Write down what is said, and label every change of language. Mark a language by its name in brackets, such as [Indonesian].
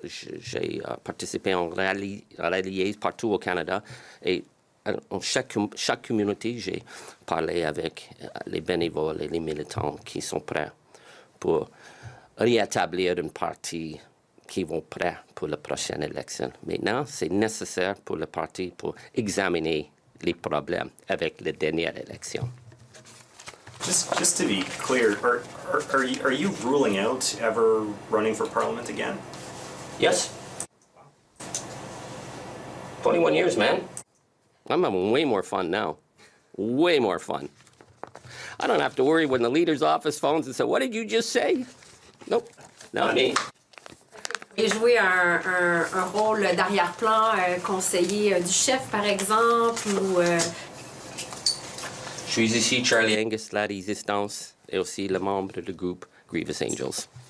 [French] J'ai participé en rallyes partout au Canada et en chaque communauté, j'ai parlé avec les bénévoles et les militants qui sont prêts pour rétablir un parti qui vont prêts pour la prochaine élection. Maintenant, c'est nécessaire pour le parti pour examiner les problèmes avec la dernière élection. [English] Just to be clear, are you ruling out ever running for parliament again? Yes. 21 years, man. I'm having way more fun now. Way more fun. I don't have to worry when the leader's office phones and say, "What did you just say?" Nope, not me. [French] Et jouer un rôle d'arrière-plan, conseiller du chef, par exemple, ou... Je suis ici Charlie Angus, la Résistance, et aussi le membre du groupe Grievous Angels.